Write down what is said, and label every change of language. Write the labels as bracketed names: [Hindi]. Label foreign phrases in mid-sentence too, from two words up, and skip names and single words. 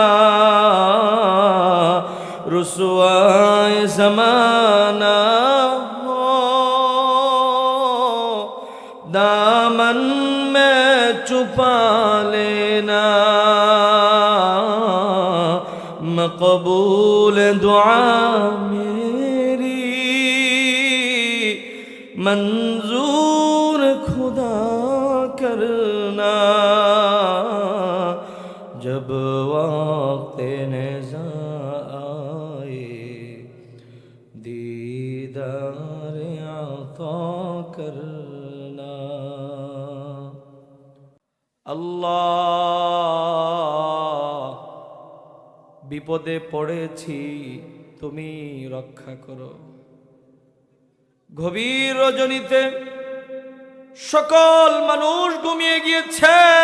[Urdu] رسوائے زمانہ ہو دامن میں چھپا لینا مقبول دعا میری منظور خدا کرنا جب وقت نزاع آئے دیدار عطا کرنا [Bangla] আল্লাহ বিপদে পড়েছি তুমি রক্ষা করো গভীর রজনীতে সকল মানুষ ঘুমিয়ে গিয়েছে